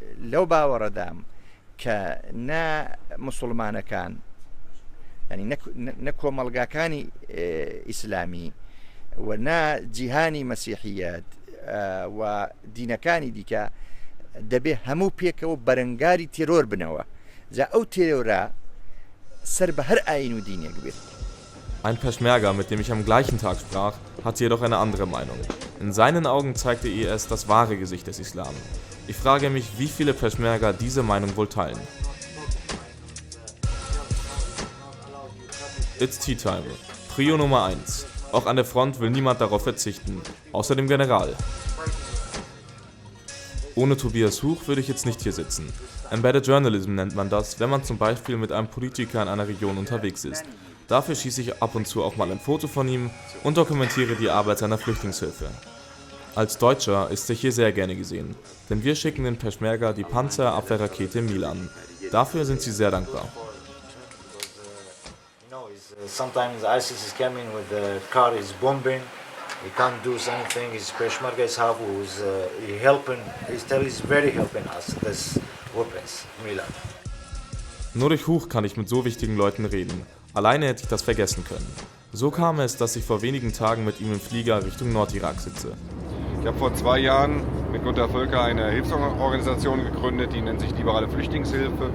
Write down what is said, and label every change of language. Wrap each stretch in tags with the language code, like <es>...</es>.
<ckb>لەو باوەڕەدام کە نا مسلمانەکان ینی نە کۆمەڵگاکانی ئیسلامی و نا جیهانی مەسیحیەت و دینەکانی دیکە دەبێ هەموو پێکەوە بەرەنگاری تێرۆر بنەوە جا ئەو تێرۆرە سەر بە هەر ئاین و دینێک بێت.</ckb> <de>Ein Peschmerga, mit dem ich am gleichen Tag sprach, hatte jedoch eine andere Meinung. In seinen Augen zeigt der IS das wahre Gesicht des Islam. Ich frage mich, wie viele Peschmerga diese Meinung wohl teilen.</de> <en>It's tea time.</en> <de>Prio Nummer 1. Auch an der Front will niemand darauf verzichten, außer dem General. Ohne Tobias Huch würde ich jetzt nicht hier sitzen. Embedded Journalism nennt man das, wenn man zum Beispiel mit einem Politiker in einer Region unterwegs ist. Dafür schieße ich ab und zu auch mal ein Foto von ihm und dokumentiere die Arbeit seiner Flüchtlingshilfe. Als Deutscher ist er hier sehr gerne gesehen, denn wir schicken den Peschmerga die Panzerabwehrrakete Milan. Dafür sind sie sehr dankbar.</de> <en>Sometimes ISIS is coming with the car is bombing. He can't do anything. His Peshmerga is half who's helping. He's very helping us. This weapons, Milan.</en> <de>Nur durch Huch kann ich mit so wichtigen Leuten reden. Alleine hätte ich das vergessen können. So kam es, dass ich vor wenigen Tagen mit ihm im Flieger Richtung Nordirak sitze. Ich habe vor 2 Jahren mit Gunter Völker eine Hilfsorganisation gegründet, die nennt sich Liberale Flüchtlingshilfe.</de>